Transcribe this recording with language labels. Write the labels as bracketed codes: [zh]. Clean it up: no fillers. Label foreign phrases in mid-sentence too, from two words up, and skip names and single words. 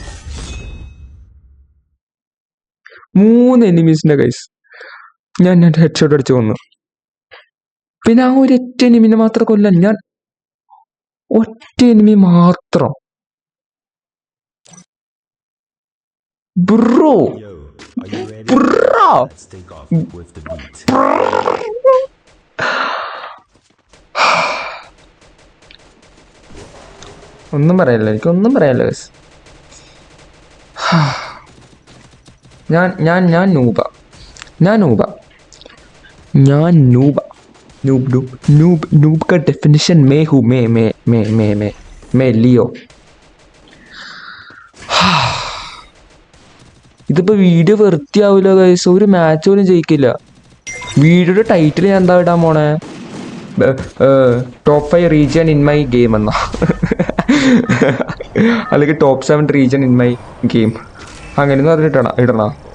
[ml] 3 എനിമീസിന്റെ ഗൈസ് ഞാൻ ഹെഡ്ഷോട്ട് അടിച്ച് കൊന്നു. പിന്നെ ആ ഒരൊറ്റ എനിമിനെ മാത്രം കൊല്ലാൻ ഞാൻ, ഒറ്റ എനിമി മാത്രം. ബ്രോ [en] Yo, are you ready? [ml] ബ്രോ [en] Let's take off with the beat. [ml] ഒന്നും പറയാനില്ല, എനിക്കൊന്നും പറയാനില്ല ഗൈസ്. [hi] ഞാൻ नूब का डेफिनेशन मैं हूँ, मैं लियो. [ml] ഇതിപ്പോ വീഡിയോ വൃത്തിയാവില്ല ഗൈസ്, ഒരു മാച്ച് പോലും ജയിക്കില്ല. വീഡിയോയുടെ ടൈറ്റിൽ ഞാൻ എന്താ ഇടാൻ പോണേ? [en] top 5 region in my game [ml] എന്നാ, അല്ലെങ്കിൽ [en] top 7 region in my game, [ml] അങ്ങനെയൊന്നും ഇടണ.